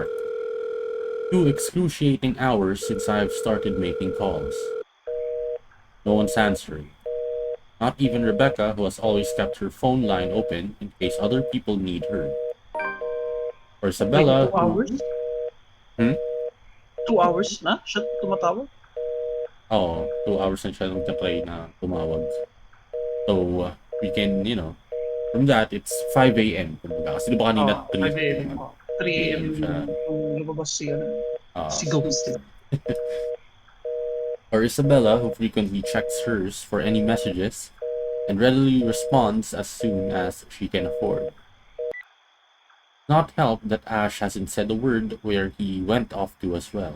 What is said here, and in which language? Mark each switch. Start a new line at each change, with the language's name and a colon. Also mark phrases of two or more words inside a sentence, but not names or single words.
English: 2 excruciating hours since I have started making calls. No one's answering. Not even Rebecca, who has always kept her phone line open in case other people need her. Or Isabella, Wait, 2 hours? 2 hours
Filipino: na? Siya tumatawag? Oo,
English: 2 hours
Filipino: na siya nagtatry na tumawag.
English: So, we can, from that, it's 5 a.m.
Filipino: Kasi di ba kanina 3
English: 5 a.m. 3 a.m.
Filipino: siya. Yung lumabas si Ghost.
English: Or Isabella, who frequently checks hers for any messages and readily responds as soon as she can afford. Not helped that Ash hasn't said a word where he went off to as well.